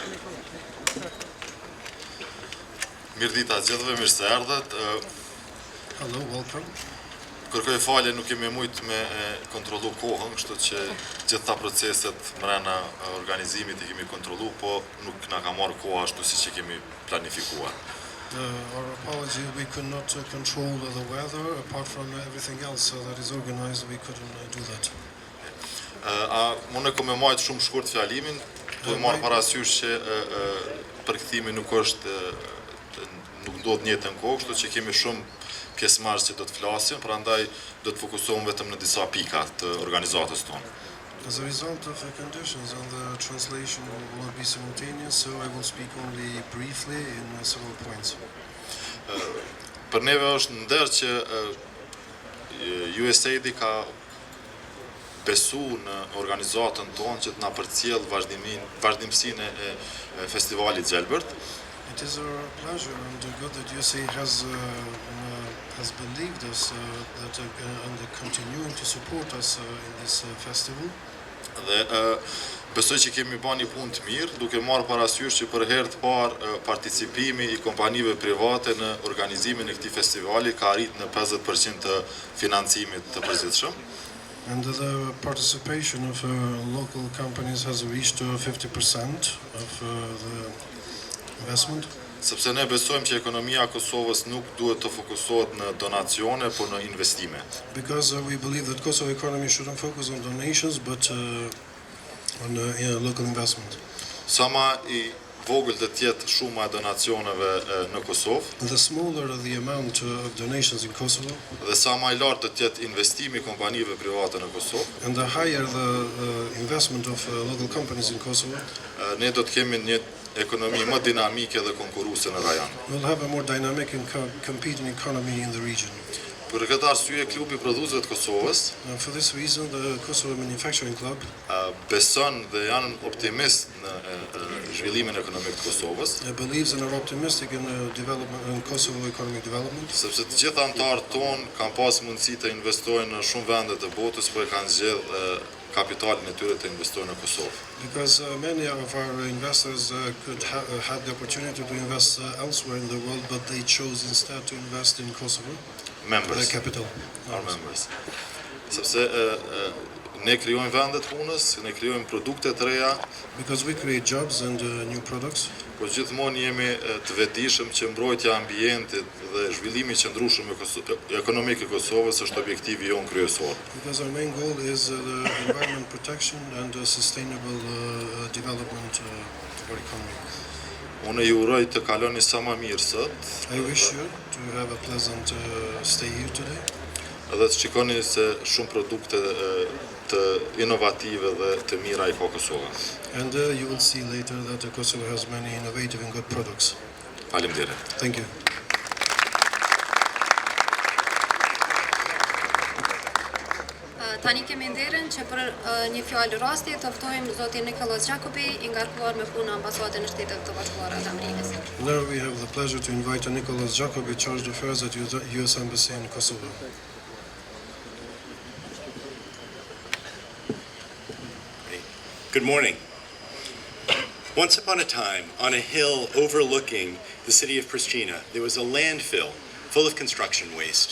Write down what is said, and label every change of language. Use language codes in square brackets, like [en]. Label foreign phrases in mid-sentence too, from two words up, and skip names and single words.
[sq] Mirëdita gjithëve, mirë se erdhët. [en] Hello, welcome. [sq] Kërkoj falje, nuk kemi mujt me kontrollu kohën, kështu që gjitha proceset mrena organizimit I kemi kontrollu, po nuk na ka marrë koha ashtu siç e kemi planifikuar. [en] Our apology, we could not control the weather. Apart from everything else that is organized, we couldn't do that. [sq] Unë kom e majt shumë shkurt fjalimin, do të marr parasysh që përkthimi nuk ndodh njëjtën kohë, kështu që kemi shumë pjesëmarrës që do të flasin, prandaj do të fokusohem vetëm në disa pika të organizatës tonë. [en] As a result of the conditions and the translation will be simultaneous, so I will speak only briefly in several points. [sq] Për neve është nder që USAID ka besu në organizatën tonë që të na përcjell vazhdimsinë e Festivalit Gjelbër. [en] It is our pleasure and good that USAID has believed us and continuing to support us in this festival. [sq] Dhe besoj që kemi bërë një punë të mirë, duke marrë parasysh që për herë të parë participimi I kompanive private në organizimin e këtij festivali ka arritur në 50% të financimit të përgjithshëm. [en] And the participation of local companies has reached 50% of the investment. [sq] Sepse ne besojmë që ekonomia e Kosovës nuk duhet të fokusohet në donacione, por në investime. [en] Because we believe that Kosovo economy shouldn't focus on donations, but on local investment. [sq] Sa më I vogël të jetë shuma e donacioneve në Kosovë, [en] The smaller the amount of donations in Kosovo, [sq] dhe sa më I lartë të jetë investimi I kompanive private në Kosovë, [en] and the higher the investment of local companies in Kosovo, [sq] ne do të kemi një ekonomi më dinamike dhe konkurruese në rajon. [en] we'll have a more dynamic and competing economy in the region. [sq] Për këtë arsye, Klubi Prodhuesve të Kosovës [en] For this reason, the Kosovo Manufacturing Club [sq] beson dhe janë optimist në zhvillimin ekonomik të Kosovës, [en] believes and are optimistic in development in Kosovo economic development. [sq] sepse të gjitha anëtarët tonë kanë pas mundësi të investojnë në shumë vende të botës, por kanë zgjedhur kapitalin e tyre të investojnë në Kosovë. [en] Because many of our investors could had the opportunity to invest elsewhere in the world, but they chose instead to invest in Kosovo, Members, the capital. our members. [sq] Sepse ne krijojmë vende të punës, ne krijojmë produkte të reja, [en] Because we create jobs and new products, [sq] por gjithmonë jemi të vetëdijshëm që mbrojtja e ambientit dhe zhvillimi I qëndrueshëm ekonomik I Kosovës është objektivi jon kryesor. [en] because our main goal is the environment protection and sustainable development of our economy. [sq] Unë ju uroj të kaloni sa më mirë sot, [en] I wish you to have a pleasant stay here today, [sq] dhe të shikoni se shumë produkte të inovative dhe të mira I ka Kosova. [en] and you will see later that Kosovo has many innovative and good products. [sq] Faleminderit. [en] Thank you. [sq] Tani kemi nderin që për një fjalë rasti të ftojmë zotin Nicholas Jacobi, I ngarkuar me punë ambasadën e Shtetit të Bashkuara të Amerikës. [en] Now we have the pleasure to invite Nicholas Jacobi, [fr] Chargé d'Affaires [en] at U.S. Embassy in Kosovo. Good morning. Once upon a time, on a hill overlooking the city of Pristina, there was a landfill full of construction waste.